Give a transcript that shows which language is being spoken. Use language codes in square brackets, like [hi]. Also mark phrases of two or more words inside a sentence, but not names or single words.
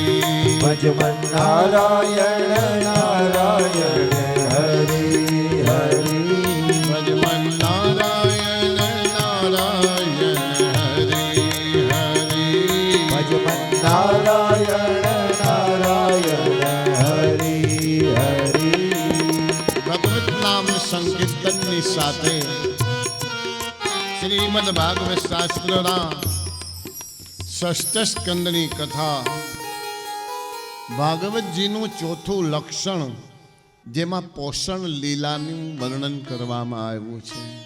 [hi] भजमन नारायण नारायण हरि हरि भजमन नारायण नारायण हरि हरि भजमन नारायण नारायण हरि हरि [gu] ભગવત નામ સંકીર્તનની સાથે શ્રીમદ ભાગવત શાસ્ત્રના ષષ્ઠ સ્કંદની કથા ભાગવતજીનું ચોથું લક્ષણ જેમાં પોષણ લીલાનું વર્ણન કરવામાં આવ્યું છે।